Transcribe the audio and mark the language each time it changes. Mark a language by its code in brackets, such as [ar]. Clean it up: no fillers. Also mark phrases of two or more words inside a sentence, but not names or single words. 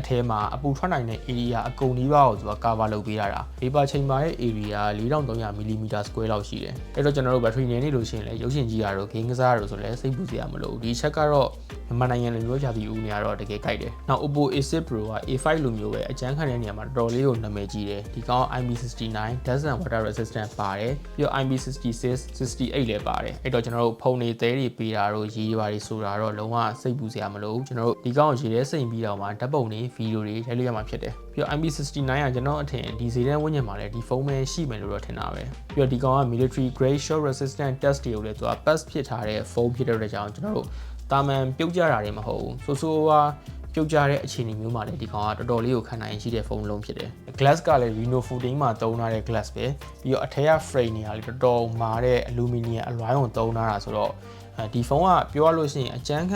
[my] ထဲမှာအပူထွက်နိုင်တဲ့ area အကုန်ကြီးပါကိုသူက cover လုပ်ပေးရတာ [en] Vapor Chamber [my] ရဲ့ area 4300 [en] mm square [my] လောက်ရှိတယ်အဲ့တော့ကျွန်တော်တို့ battery နေနေလို့ရှိရင်လည်းရုပ်ရှင်ကြည့်ရတော့ game ကစားရတော့ဆို လည်းစိတ်ပူစရာမလိုဘူးဒီချက်ကတော့မြန်မာနိုင်ငံလိုမျိုးရာသီဥတုနေရာတော့တကယ်ကြိုက်တယ်နောက် Oppo A6 Pro က A5 လိုမျိုးပဲအကျန်းခံ တဲ့နေရာမှာတော်တော်လေးကိုနာမည်ကြီးတယ်ဒီကောင် IP69 [en] dust and water resistant [my] ပါတယ်ပြီးတော့ IP66 68လည်းပါတယ်အဲ့တော့ကျွန်တော်တို့ဖုန်းတွေသဲတွေပေးတာတော့ရေးပါတွေဆိုတာတော့လုံးဝစိတ်ပူစရာမလိုဘူးကျွန်တော်တို့ဒီကောင်ကိုရေးတဲ့စိတ်ပြီးတော့မှဓာတ်ပုံတွေဗီဒီယိုတွေရိုက်လို့ရမှာဖြစ်တယ်ပြီးတော့ IP69 ကကျွန်တော်အထင်ဒီဈေးတန်းဝန်းကျင်မှာလည်းဒီဖုန်းပဲရှိမယ်လို့တော့ထင်တာပဲပြီးတော့ဒီကောင်က [en] military grade shock resistant test [my] တွေကိုလည်းသူက pass ဖြစ်ထားတဲ့ဖုန်းဖြစ်တဲ့အတွက်ကြောင့်ကျွန်တော်တို့တာမန်ပြုတ်ကြတာတွေမဟုတ်ဘူးဆိုဆို ပြုတ်ကြတဲ့အခြေအနေမျိုးမှာလည်းဒီကောင်ကတော်တော်လေးကိုခံနိုင်ရှိတဲ့ဖုန်းလုံးဖြစ်တယ် glass ကလည်း Reno 14မှာသုံးထားတဲ့ glass ပဲပြီးတော့အထက်က frame တွေကလည်းတော်တော်မာတဲ့ aluminum အလွိုင်းကိုသုံးထားတာဆိုတော့ဒီဖုန်းကပြောရလို့ရှိရင်အကျန်းခံ